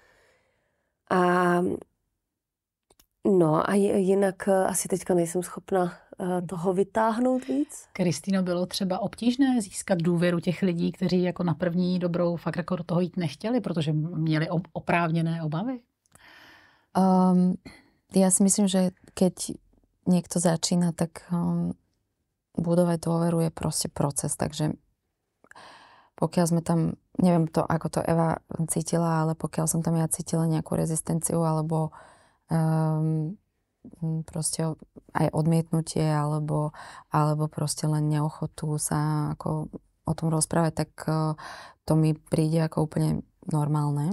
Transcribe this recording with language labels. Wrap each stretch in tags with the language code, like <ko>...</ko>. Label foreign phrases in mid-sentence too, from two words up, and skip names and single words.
<cs>A jinak asi teďka nejsem schopna toho vytáhnout víc. Kristýno, bylo třeba obtížné získat důvěru těch lidí, kteří jako na první dobrou fakt jako do toho jít nechtěli, protože měli oprávněné obavy?</cs> <sk>Ja si myslím, že keď niekto začína, tak budovať dôveru je proste proces, takže pokiaľ sme tam, neviem to, ako to Eva cítila, ale pokiaľ som tam ja cítila nejakú rezistenciu alebo proste aj odmietnutie alebo proste len neochotu sa ako o tom rozprávať, tak to mi príde ako úplne normálne.</sk>